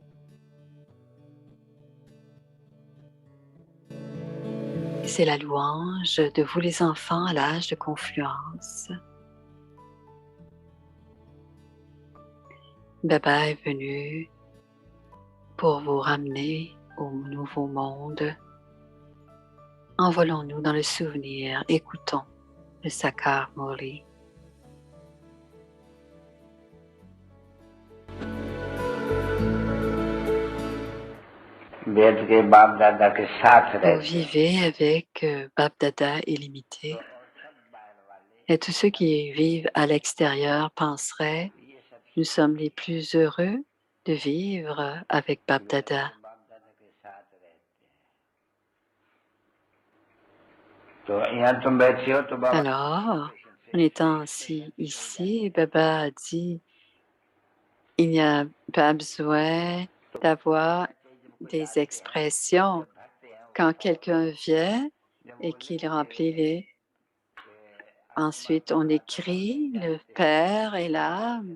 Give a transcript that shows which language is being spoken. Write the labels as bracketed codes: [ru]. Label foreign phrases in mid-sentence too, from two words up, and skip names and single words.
[fr] C'est la louange de vous les enfants à l'âge de confluence. Baba est venu pour vous ramener au nouveau monde. Envolons-nous dans le souvenir, écoutons le Sakar Murli. [hi] बैठ के बाप दादा के साथ [fr] Vous [hi] रहते हैं [fr] vivez avec Bap Dada illimité. Et tous ceux qui vivent à l'extérieur penseraient, nous sommes les plus heureux de vivre avec Bap Dada. [hi] तो यहाँ तुम बैठी हो तो बाबा [fr] Alors, en étant ici, Baba a dit, il n'y a pas besoin d'avoir des expressions. Quand quelqu'un vient et qu'il remplit les... Ensuite, on écrit le Père et l'âme.